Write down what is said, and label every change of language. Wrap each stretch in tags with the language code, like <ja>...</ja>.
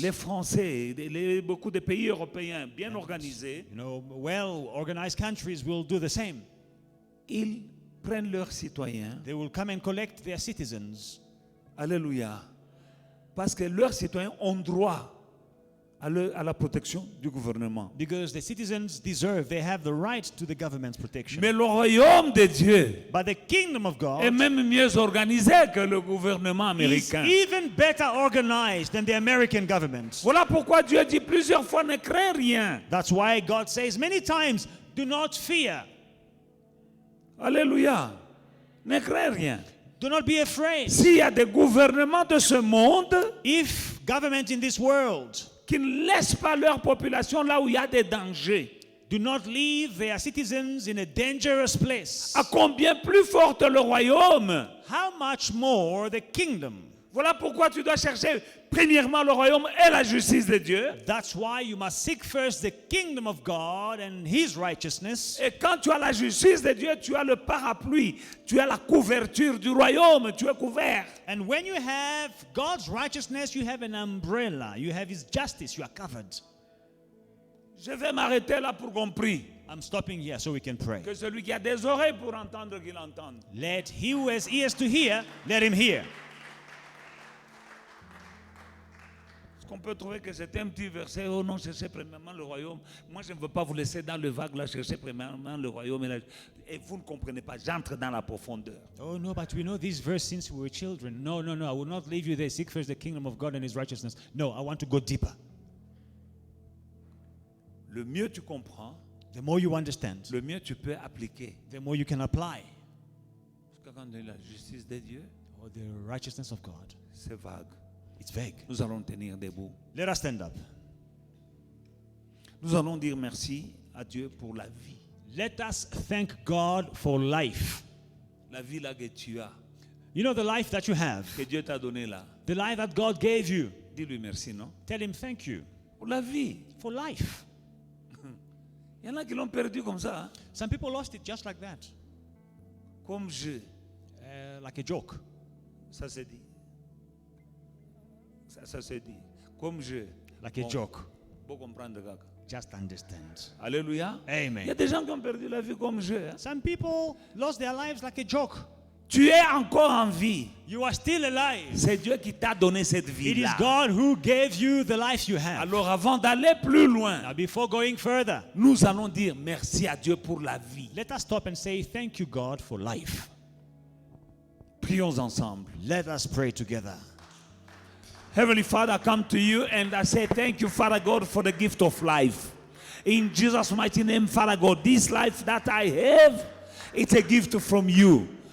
<fr>Les Français, beaucoup de pays européens bien organisés,</fr> <en>You know, well-organized countries will do the same.</en> <fr>ils prennent leurs citoyens.</fr> <en>They will come and collect their citizens</en> <fr>Alléluia. Parce que leurs citoyens ont droit à la protection du gouvernement.</fr> <en>because the citizens they have the right to the government's protection.</en> <fr>Mais le royaume de Dieu</fr> <en>But the kingdom of God</en> <fr>est même mieux organisé que le gouvernement</fr> <en>is</en> <fr>américain.</fr> <en>even better organized than the American government.</en> <fr>Voilà pourquoi Dieu dit plusieurs fois ne crains rien.</fr> <en>That's why God says many times, do not fear.</en> <fr>Alléluia. Ne crains rien.</fr> <en>Do not be afraid.</en> <fr>S'il y a des gouvernements de ce monde</fr> <en>If government in this world</en> <fr>qui ne laissent pas leur population là où il y a des dangers,</fr> <en>do not leave their citizens in a dangerous place,</en> <fr>à combien plus fort le royaume?</fr> <en>how much more the kingdom?</en> <fr>Voilà pourquoi tu dois chercher premièrement le royaume et la justice de Dieu.</fr> <en>That's why you must seek first the kingdom of God and His righteousness.</en> <fr>Et quand tu as la justice de Dieu, tu as le parapluie, tu as la couverture du royaume, tu es couvert.</fr> <en>And when you have God's righteousness, you have an umbrella. You have His justice. You are covered.</en> <fr>Je vais m'arrêter là pour qu'on prie.</fr> <en>I'm stopping here so we can pray.</en> <fr>Que celui qui a des oreilles pour entendre, qu'il entende.</fr> <en>Let he who has ears to hear, let him hear.</en> <fr>Est-ce qu'on peut trouver que c'est un petit verset? Oh non, cherchez premièrement le royaume. Moi, je ne veux pas vous laisser dans le vague là, chercher premièrement le royaume. Et vous ne comprenez pas. J'entre dans la profondeur.</fr> <en>Oh no, but we know this verse since we were children. No, I will not leave you there. Seek first the kingdom of God and His righteousness. No, I want to go deeper.</en> <fr>Le mieux tu comprends,</fr> <en>The more you understand,</en> <fr>le mieux tu peux appliquer.</fr> <en>the more you can apply.</en> <fr>Parce que quand on dit la justice de Dieu,</fr> <en>Oh, the righteousness of God.</en> <fr>c'est vague.</fr> <en>It's vague.</en> <fr>Nous allons tenir debout.</fr> <en>Let us stand up.</en> <fr>Nous allons dire merci à Dieu pour la vie.</fr> <en>Let us thank God for life.</en> <fr>La vie là que tu as,</fr> <en>You know the life that you have,</en> <fr>que Dieu t'a donné là.</fr> <en>the life that God gave you.</en> <fr>Dis-lui merci, non?</fr> <en>Tell him thank you</en> <fr>Pour la vie.</fr> <en>for life.</en> <fr>Il y en a qui l'ont perdu comme ça, hein?</fr> <en>Some people lost it just like that,</en> <fr>Comme je.</fr> <en>like a joke.</en> <fr>Ça se dit. Ça se dit. Comme je.</fr> <en>Like a joke.</en> <fr>Faut comprendre, kaka.</fr> <en>Just understand.</en> <fr>Alléluia. Il y a</fr> <en>Amen.</en> <fr>des gens qui ont perdu la vie comme je. Hein?</fr> <en>Some people lost their lives like a joke.</en> <fr>Tu es encore en vie.</fr> <en>You are still alive.</en> <fr>C'est Dieu qui t'a donné cette</fr> <en>It</en> <fr>vie</fr> <en>is</en> <fr>là.</fr> <en>God who gave you the life you have.</en> <fr>Alors avant d'aller plus loin,</fr> <en>Now, before going further,</en> <fr>nous allons dire merci à Dieu pour la vie.</fr> <en>let us stop and say thank you, God, for life.</en> <fr>Prions ensemble.</fr> <en>Let us pray together. Heavenly Father, I come to you and I say thank you, Father God, for the gift of life. In Jesus' mighty name, Father God, this life that I have, it's a gift from you.</en>